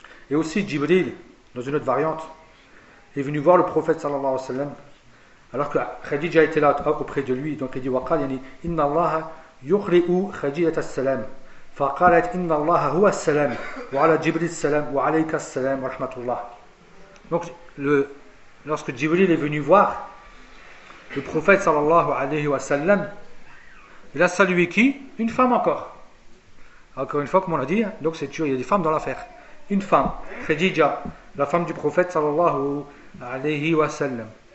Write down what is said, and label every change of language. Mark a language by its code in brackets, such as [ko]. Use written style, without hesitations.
[fr] Et aussi Jibril, dans une autre variante, est venu voir le prophète sallallahu alayhi wa sallam, alors que Khadija était là auprès de lui. Donc il dit, [ar] waqal yani inna Allah yukhli'u Khadija as-salam. فقالت إن الله هو السلام وعلى جبريل السلام وعليك السلام ورحمة الله. [fr] Donc lorsque Jibril est venu voir le prophète sallallahu alayhi wa sallam, il a salué qui? Une femme encore. Encore une fois, comme on l'a dit, donc c'est sûr, il y a des femmes dans l'affaire. Une femme, Khadija, la femme du prophète sallallahu alayhi wa sallam.